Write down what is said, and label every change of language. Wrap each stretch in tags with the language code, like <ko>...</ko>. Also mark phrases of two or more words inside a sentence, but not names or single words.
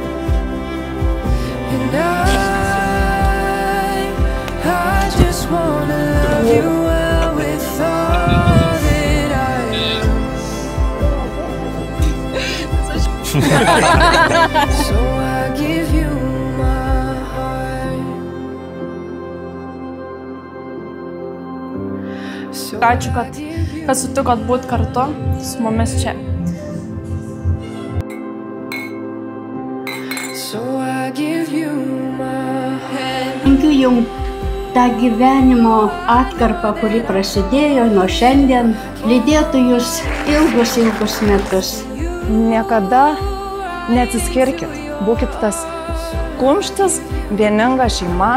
<en>And I just wanna love you well with all that I am. So I give you my heart.</en> <lt>Ačiū, kad sutikot būti kartu su mumis čia.</lt> <en>So I give you my head.</en> <lt>Linkiu jums tą gyvenimo atkarpą, kuri prasidėjo nuo šiandien, lydėtų jūs ilgus metus. Niekada neatsiskirkit. Būkit tas kumštis, vieninga šeima.</lt>